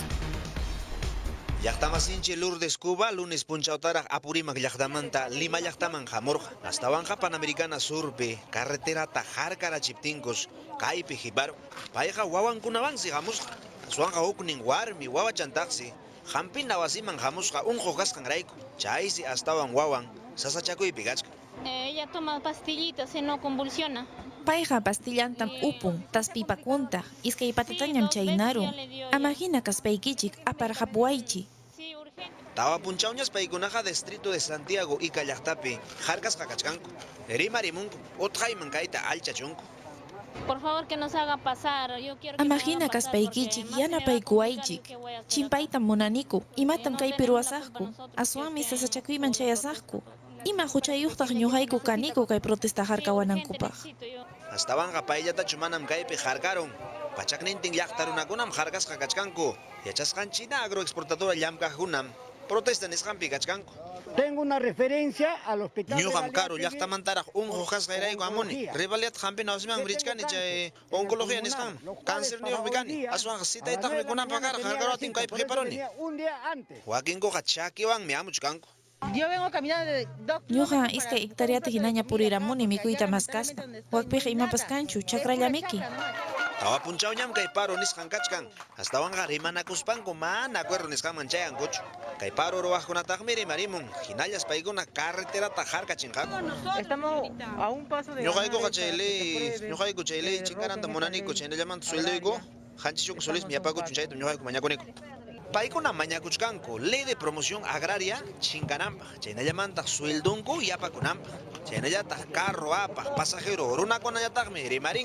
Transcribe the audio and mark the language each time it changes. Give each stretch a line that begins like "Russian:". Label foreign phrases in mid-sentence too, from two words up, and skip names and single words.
Quechua: Llaqtamasinchi Lourdes Cuba lunes punchawtaraq Apurimac llaqtamanta Lima llaqtaman hamurqa Astawanqa Panamericana Surpi carreterata harkarachiptinkus kaypi hiparu payqa wawankunawansi hamusqa aswanqa huknin warmi wawachantaqsi Hampina wasiman hamusqa unqu kasqanrayku. Chaysi astawan wawan sasachakuypi kachkan.
Spanish: Ella toma pastillitas y no convulsiona.
Quechua: Payqa pastillantam upun, taspipakunta, iskay patatañam chaynarun. Amahina kaspaykichik aparqapuwaychi. Tawa punchawñas paykunaqa distrito de Santiago Ica llaqtapi harkasqa kachkanku. Rimarimunku, utqayman kayta alchachunku.
Spanish: Por favor que nos haga pasar. Yo quiero que
Quechua: Amahina kaspaykichik yanapaykuwaychik. Chimpaytam munaniku, imatam kaypi ruwasaqku. Aswanmi sasachakuyman chayasaqku. Ima huchayuqtaq ñuqayku kaniku kay protesta harkawanankupaq. Astawanqa payllatachu manam kaypi harkaron. Pachaknintin llaqta runakunam harkasqa kachkanku. Yachasqanchina agroexportadora llamkaqkunam protesta nisqanpi kachkanku.
Spanish: Tengo una referencia al hospital.
Quechua: Ñuqam karu llaqtamantaraq unqu kasqayrayku amuni. Rivaliat hampina wasiman richkani chay oncología nisqan. Cáncer niyuqmi kani. Aswanqa sitaytaqmi kunanpaq karaq harkaruatin kaypi qiparuni. Wakinkuqa chakiwanmi amuchkanku.
Spanish: Yo vengo caminando de
Quechua: Ñuqa iskay hectareata hinaña puriramuni mikuyta maskaspa. Wakpiqa imapas kanchu, chakrallamiki. Tawa punchawñam kay paro nisqan kachkan. Astawanqa rimanakuspanku mana acuerdo nisqanman chayankuchu. Kay paro ruwaqkunataqmi rimarimun. Hinallas paykuna carreterata harkachinqaku.
Spanish: Estamos a un paso de
Quechua: Ñuqaykuqa ñuqayku chay ley chinkaranta munaniku chaynallamanta suelduyku. Hanchishuk solismi yapakuchun chayta ñuqayku mañakuniku. Paykuna mañakuchkanku
Spanish: ley de promoción agraria
Quechua: chinkananpaq. Chaynallamanta sueldunku yapakunanpaq. Chaynallataq carro apaq pasajero runakunallataqmi rimarinku.